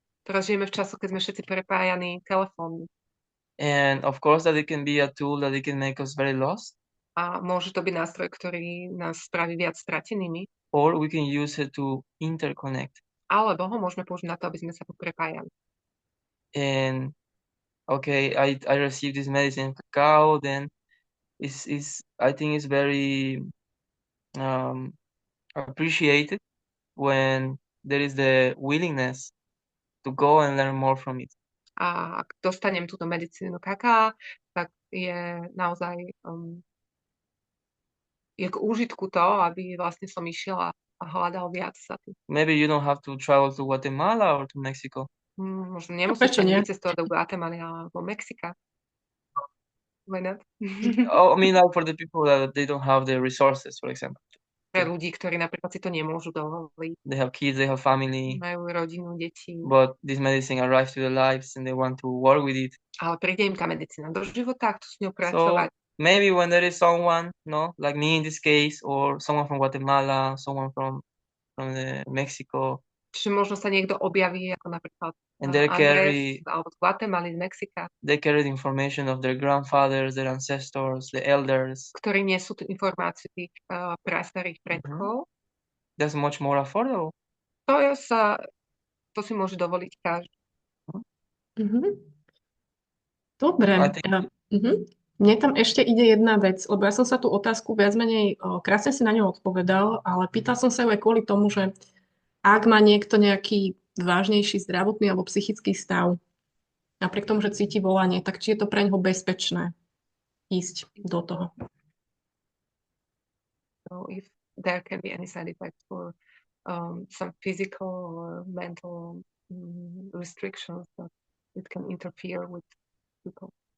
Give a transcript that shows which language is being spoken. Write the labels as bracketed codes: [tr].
[sk] Teraz žijeme v času, keď sme všetci prepájaní telefónmi. [en] And of course that it can be a tool that it can make us very lost. [sk] A môže to byť nástroj, ktorý nás spraví viac stratenými. [en] Or we can use it to interconnect. [sk] Alebo ho môžeme použiť na to, aby sme sa prepájali. [en] And okay, I received this medicine cacao, then I think it's very appreciated when there is the willingness to go and learn more from it. [sk] A ak dostanem túto medicínu kaká, tak je naozaj je k úžitku to, aby vlastne som išiel a hľadal viac sa tým. [en] Maybe you don't have to travel to Guatemala or to Mexico. [sk] Možno nemusíte vycestovať do Guatemaly alebo Mexika. [en] Why not? I mean, like for the people that they don't have the resources, for example. [sk] Pre ľudí, ktorí napríklad si to nemôžu dovoliť. [en] They have kids, they have family. [sk] Majú rodinu, deti. [en] But this medicine arrives to their lives and they want to work with it. [sk] Ale príde im tá medicína do života, chcú s ňou pracovať. [en] So maybe when there is someone, like me in this case, or someone from Guatemala, someone from the Mexico. [sk] Čiže možno sa niekto objaví, ako napríklad [en] and they carry [sk] alebo z Guatemaly, z Mexika. [en] They carry the information of their grandfathers, their ancestors, the elders. [sk] Ktorí nesú tú informáciu tých prastarých predkov. [en] That's much more affordable. [sk] To si môže dovoliť každý. Dobre. Mne tam ešte ide jedna vec, lebo ja som sa tú otázku viac menej, krásne si na ňu odpovedal, ale pýtal som sa ju aj kvôli tomu, že ak má niekto nejaký vážnejší zdravotný alebo psychický stav, napriek tomu, že cíti volanie, tak či je to pre ňoho bezpečné ísť do toho? [en] So if there can be any side effects for some physical or mental restrictions that it can interfere with people.